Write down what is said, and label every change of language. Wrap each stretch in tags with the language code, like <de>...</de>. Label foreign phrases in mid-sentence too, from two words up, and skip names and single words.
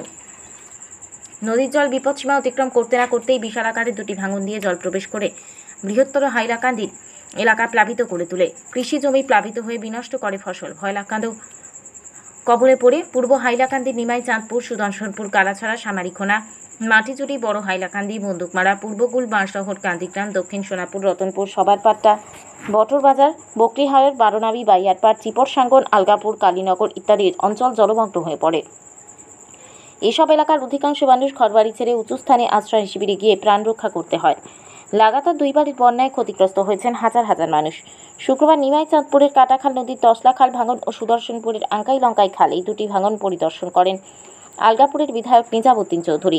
<bn>নদীর জল বিপদসীমা অতিক্রম করতে না করতেই বিশাল আকারের দুটি ভাঙন দিয়ে জল প্রবেশ করে বৃহত্তর হাইলাকান্দির এলাকা প্লাবিত করে তোলে। কৃষি জমি প্লাবিত হয়ে বিনষ্ট করে ফসল। ভয়লাকান্দ কবলে পড়ে পূর্ব হাইলাকান্দির নিমাই চাঁদপুর, সুদর্শনপুর, কালাছড়া, সামারিখোনা, মাটিজুড়ি, বড় হাইলাকান্দি, বন্দুকমারা, পূর্বকুল, বাঁশশহর, কান্দিগ্রাম, দক্ষিণ সোনাপুর, রতনপুর, সবারপাট্টা, বটরবাজার, বকরিহায়র, বারোনাবি, বাইয়ারপাড়, চিপরসাঙ্গন, আলগাপুর, কালীনগর ইত্যাদি অঞ্চল জলমগ্ন হয়ে পড়ে। এসব এলাকার অধিকাংশ মানুষ ঘরবাড়ি ছেড়ে উঁচু স্থানে আশ্রয় শিবিরে গিয়ে প্রাণ রক্ষা করতে হয়। লাগাতার দুইবারের বন্যায় ক্ষতিগ্রস্ত হয়েছেন হাজার হাজার মানুষ। শুক্রবার নিমাই চাঁদপুরের কাটাখাল নদীর তসলাখাল ভাঙন ও সুদর্শনপুরের আঙ্কাই লঙ্কাই খাল এই দুটি ভাঙন পরিদর্শন করেন আলগাপুরের বিধায়ক নিজামুদ্দিন চৌধুরী।</bn>